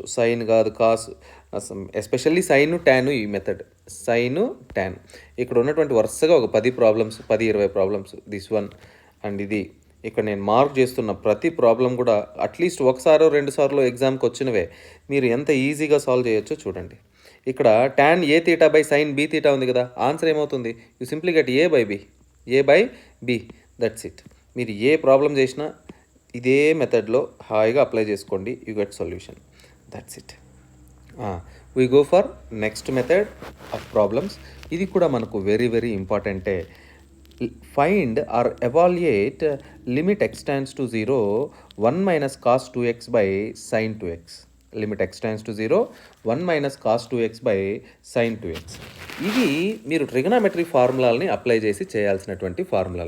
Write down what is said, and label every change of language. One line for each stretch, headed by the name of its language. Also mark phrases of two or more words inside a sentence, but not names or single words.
Telugu: సైన్ కాదు కాస్,
English: especially sin tan.
Telugu: ఈ
English: method sin tan
Telugu: ఇక్కడ ఉన్నటువంటి వరుసగా ఒక 10 ప్రాబ్లమ్స్, 10-20 ప్రాబ్లమ్స్.
English: this one and
Telugu: ఇది ఇక్కడ నేను మార్క్ చేస్తున్న ప్రతి ప్రాబ్లం కూడా అట్లీస్ట్ ఒకసారో 2 సార్లు ఎగ్జామ్కి వచ్చినవే. మీరు ఎంత ఈజీగా సాల్వ్ చేయొచ్చో చూడండి. ఇక్కడ tan a/sin b ఉంది కదా, ఆన్సర్ ఏమవుతుంది?
English: You simply get a/b. That's it.
Telugu: మీరు ఏ ప్రాబ్లం చేసినా ఇదే మెథడ్లో హాయిగా అప్లై చేసుకోండి.
English: You get solution. That's it. We go for next method of problems.
Telugu: ఇది కూడా మనకు
English: very very important. find or evaluate limit x tends to 0 1 - cos 2x/sin 2x. limit x tends to 0 1 - cos 2x/sin 2x.
Telugu: ఇది మీరు ట్రిగనామెట్రీ ఫార్ములాలని అప్లై చేసి చేయాల్సినటువంటి ఫార్ములాలు.